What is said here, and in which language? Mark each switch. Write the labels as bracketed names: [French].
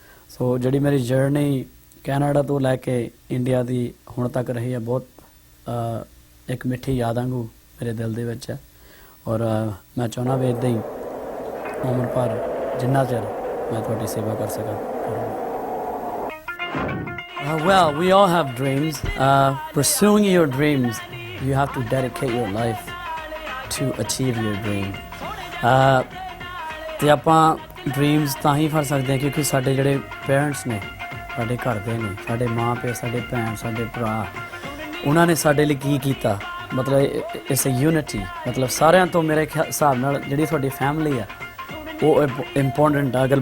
[Punjabi] ਸੋ ਜਿਹੜੀ ਮੇਰੀ journey Canada ਤੋਂ ਲੈ ਕੇ ਇੰਡੀਆ ਦੀ ਹੁਣ ਤੱਕ ਰਹੀ ਹੈ ਬਹੁਤ ਇੱਕ ਮਿੱਠੀ ਯਾਦ ਵਾਂਗੂ ਮੇਰੇ ਦਿਲ ਦੇ ਵਿੱਚ ਹੈ ਔਰ ਮੈਂ ਚਾਹੁੰਦਾ ਵੀ ਇੱਦਾਂ ਹੀ ਉਮਰ ਭਰ ਜਿੰਨਾ ਚਿਰ ਮੈਂ ਤੁਹਾਡੀ ਸੇਵਾ ਕਰ ਸਕਾਂ। [English] Well, we all have dreams. Pursuing your dreams, you have to dedicate your life to achieve your dream. [Punjabi] ਤੇ ਆਪਾਂ ਡ੍ਰੀਮਸ ਤਾਂ ਹੀ ਫੜ ਸਕਦੇ ਹਾਂ ਕਿਉਂਕਿ ਸਾਡੇ ਜਿਹੜੇ ਪੇਰੈਂਟਸ ਨੇ ਸਾਡੇ ਘਰ ਦੇ ਨੇ ਸਾਡੇ ਮਾਂ ਪਿਓ ਸਾਡੇ ਭੈਣ ਸਾਡੇ ਭਰਾ ਉਹਨਾਂ ਨੇ ਸਾਡੇ ਲਈ ਕੀ ਕੀਤਾ ਮਤਲਬ [English] it's a unity [Punjabi] ਮਤਲਬ ਸਾਰਿਆਂ ਤੋਂ ਮੇਰੇ ਹਿਸਾਬ ਨਾਲ ਜਿਹੜੀ ਤੁਹਾਡੀ ਫੈਮਿਲੀ ਆ ਉਹ ਇੰਪੋਰਟੈਂਟ ਆ।